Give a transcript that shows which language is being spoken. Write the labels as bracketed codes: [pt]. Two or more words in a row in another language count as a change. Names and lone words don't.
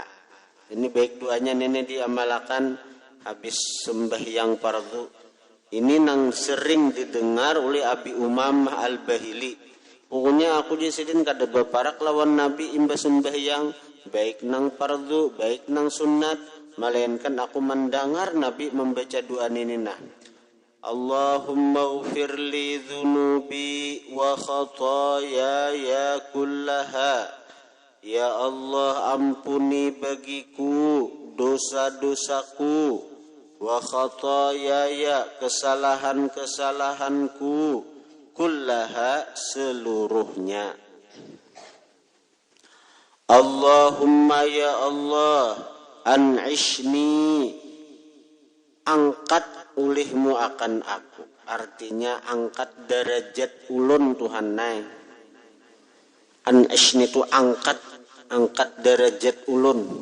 [id] Ini baik doanya nenek diamalkan habis sembahyang fardu. Ini nang sering didengar oleh Abi Umamah Al-Bahili. Pokoknya aku disidin kada beparak lawan Nabi imba sembahyang, baik nang fardu, baik nang sunat, melainkan aku mendengar Nabi membaca doa ini nah. [ar] اللهم اغفر لي ذنوبي وخطاياي كلها. [id] Ya Allah, ampuni bagiku dosa-dosaku, [ar] وخطاياي, [id] kesalahan-kesalahanku, kullaha, seluruhnya. Allahumma ya Allah, an'ishni, angkat ulihmu akan aku. Artinya angkat derajat ulun Tuhan naik. An'ishni itu angkat derajat ulun.